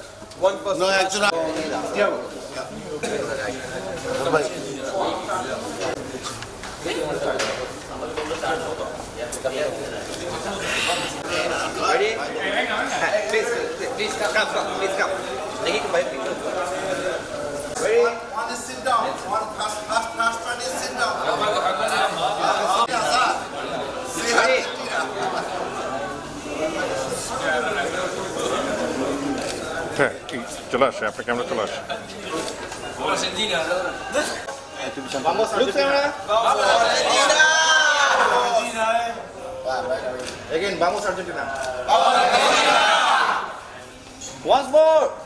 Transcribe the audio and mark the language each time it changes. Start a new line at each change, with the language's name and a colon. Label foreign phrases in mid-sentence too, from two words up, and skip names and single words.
English: One passport. No, actually. Yeah. Ready? Please come. Please come.
Malay: Lagi ke bawah pintu.
English: Ready? One is sit down. One first one is sit down. Ready?
Bangla: হ্যাঁ চলে আসে আপনার ক্যামেরা চলে আসে
Spanish: Vamos Argentina. Vamos Argentina. Again, vamos Argentina. Vamos Argentina.
English: Once more.